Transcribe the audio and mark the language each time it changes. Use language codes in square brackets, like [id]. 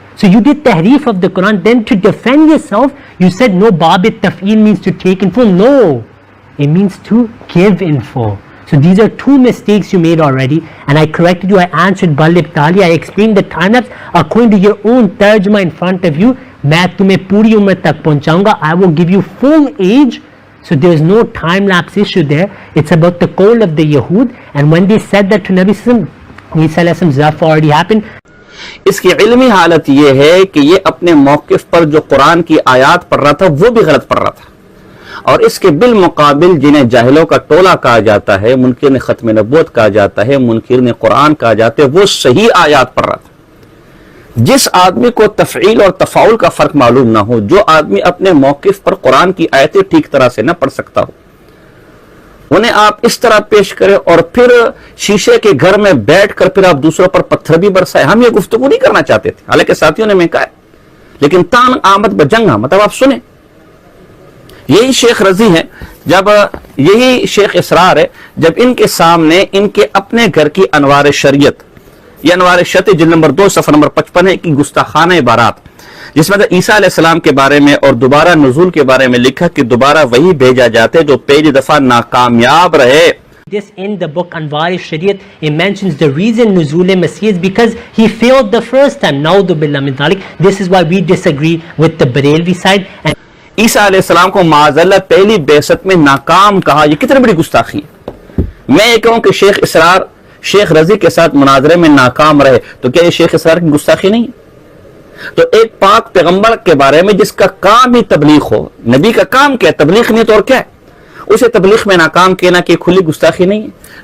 [en] So you did tahrif of the Quran. Then to defend yourself, you said no, Bab Taf'il means to take in full. No, it means to give in full. So these are two mistakes you made already, and I corrected you. I answered Balib Tali. I explained the time lapse according to your own tarjuma in front of you. [ur] میں تمہیں پوری عمر تک پہنچاؤں گا. [en] I will give you full age. So there is no time lapse issue there. It's about the call of the Yahud, and when they said that to Nabi Sallallahu Zaf already happened. [ur] اس کی علمی حالت یہ ہے کہ یہ اپنے موقف پر جو قرآن کی آیات پڑھ رہا تھا وہ بھی غلط پڑھ رہا تھا, اور اس کے بالمقابل جنہیں جاہلوں کا ٹولہ کہا جاتا ہے, منکرین ختم نبوت کہا جاتا ہے, منکرین قرآن کہا جاتا ہے, وہ صحیح آیات پڑھ رہا تھا. جس آدمی کو تفعیل اور تفاعل کا فرق معلوم نہ ہو, جو آدمی اپنے موقف پر قرآن کی آیتیں ٹھیک طرح سے نہ پڑھ سکتا ہو, انہیں آپ اس طرح پیش کریں اور پھر شیشے کے گھر میں بیٹھ کر پھر آپ دوسروں پر پتھر بھی برسائے. ہم یہ گفتگو نہیں کرنا چاہتے تھے, حالانکہ ساتھیوں نے میں کہا, لیکن تان آمد بجنگا, مطلب آپ سنیں. یہی شیخ رضی ہیں, جب یہی شیخ اسرار ہے, جب ان کے سامنے ان کے اپنے گھر کی انوار شریعت, یہ انوار شریعت جلد نمبر 2 صفحہ نمبر 55 ہے, کی گستاخانہ عبارات, جس میں عیسیٰ علیہ السلام کے بارے میں اور دوبارہ نزول کے بارے میں لکھا کہ دوبارہ وہی بھیجا جاتے جو پہلی دفعہ ناکامیاب رہے. [en] This in the book Anwar Shariat, it mentions the reason Nuzul Masih is because he failed the first time. [ar] Na'udhu billah min dhalik. [en] This is why we disagree with the Barelvi side. And [ur] عیسیٰ علیہ السلام کو معاذاللہ پہلی بعثت میں ناکام کہا, یہ کتنی بڑی گستاخی ہے. میں یہ کہوں کہ شیخ اسرار شیخ رضی کے ساتھ مناظرے میں ناکام رہے, تو کیا یہ شیخ اسرار کی گستاخی نہیں ہے؟ تو ایک پاک پیغمبر کے بارے میں جس کا کام ہی تبلیغ ہو, نبی کا کام کیا ہے؟ تبلیغ نہیں تو اور کیا ہے؟ اسے تبلیغ میں ناکام کہنا کہ کھلی گستاخی نہیں ہے.